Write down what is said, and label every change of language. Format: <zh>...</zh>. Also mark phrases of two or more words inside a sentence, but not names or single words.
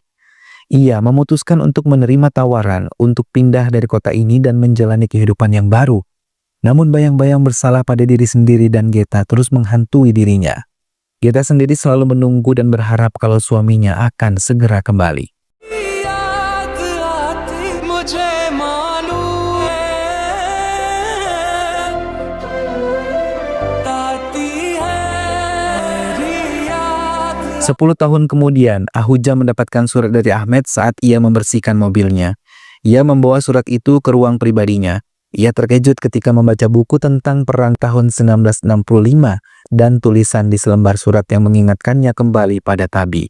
<id>Ia memutuskan untuk menerima tawaran untuk pindah dari kota ini dan menjalani kehidupan yang baru. Namun bayang-bayang bersalah pada diri sendiri dan Geta terus menghantui dirinya. Geta sendiri selalu menunggu dan berharap kalau suaminya akan segera kembali.</id> <hi>मुझे मालूम है ताती है मेरी याद</hi> <id>10 tahun kemudian, Ahuja mendapatkan surat dari Ahmed saat ia membersihkan mobilnya. Ia membawa surat itu ke ruang pribadinya. Ia terkejut ketika membaca buku tentang perang tahun 1965 dan tulisan di selembar surat yang mengingatkannya kembali pada Tabi.</id>